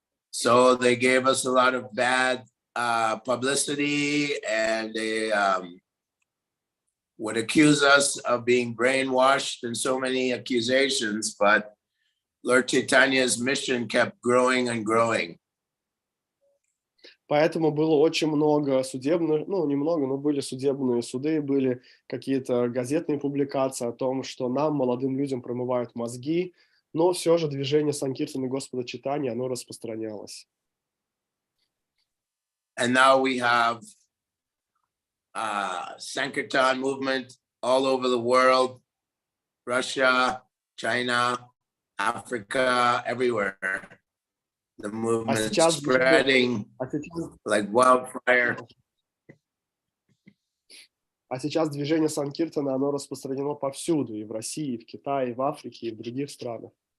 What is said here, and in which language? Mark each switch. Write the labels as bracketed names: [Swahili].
[English] So they gave us a lot of bad publicity, and they would accuse us of being brainwashed and so many accusations, but Lord Chaitanya's mission kept growing and growing. [Russian] Поэтому было очень много судебных, немного, но были судебные суды, были какие-то газетные публикации о том, что нам, молодым людям, промывают мозги, но все же движение Санкиртаны Господа Чайтаньи, оно распространялось. [English] And now we have Sankirtan movement all over the world, Russia, China, Africa, everywhere. The movement is spreading like wildfire. [Russian] А сейчас движение Санкиртана, оно распространено повсюду, и в России, и в Китае, и в Африке, и в других странах.